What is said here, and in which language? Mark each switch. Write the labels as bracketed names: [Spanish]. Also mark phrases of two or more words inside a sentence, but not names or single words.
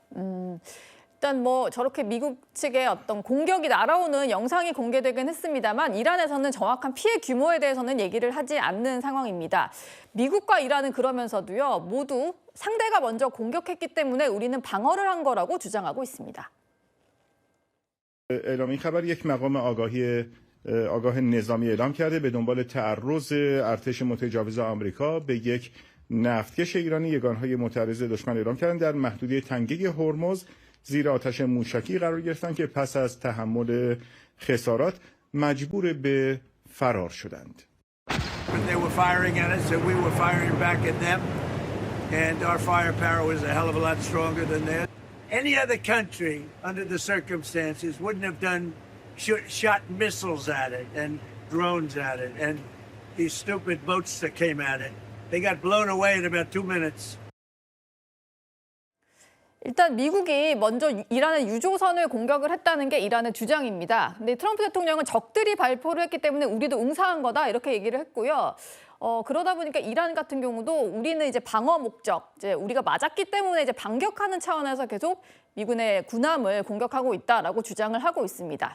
[Korean] 일단 뭐 저렇게 미국 측의 어떤 공격이 날아오는 영상이 공개되긴 했습니다만 이란에서는 정확한 피해 규모에 대해서는 얘기를 하지 않는 상황입니다. 미국과 이란은 그러면서도요 모두 상대가 먼저 공격했기 때문에 우리는 방어를 한 거라고 주장하고 있습니다. [Persian] اعلامی خبر یک مقام آگاه نظامی اعلام کرده به دنبال تعرض ارتش متجاوز آمریکا به یک نفتکش ایرانی یگانهای معترض دشمن اعلام کردن در محدوده تنگه هرمز زیر آتش موشکی قرار گرفتن که پس از تحمل خسارات مجبور به فرار شدند. [English] When they were firing at us, and we were firing back at them, and our firepower was a hell of a lot stronger than theirs. Any other country, under the circumstances, wouldn't have shot missiles at it and drones at it. And these stupid boats that came at it. They got blown away in about 2 minutes. [Korean] 일단 미국이 먼저 이란의 유조선을 공격을 했다는 게 이란의 주장입니다. 근데 트럼프 대통령은 적들이 발포를 했기 때문에 우리도 응사한 거다 이렇게 얘기를 했고요. 그러다 보니까 이란 같은 경우도 우리는 이제 방어 목적, 이제 우리가 맞았기 때문에 이제 반격하는 차원에서 계속 미군의 군함을 공격하고 있다라고 주장을 하고 있습니다.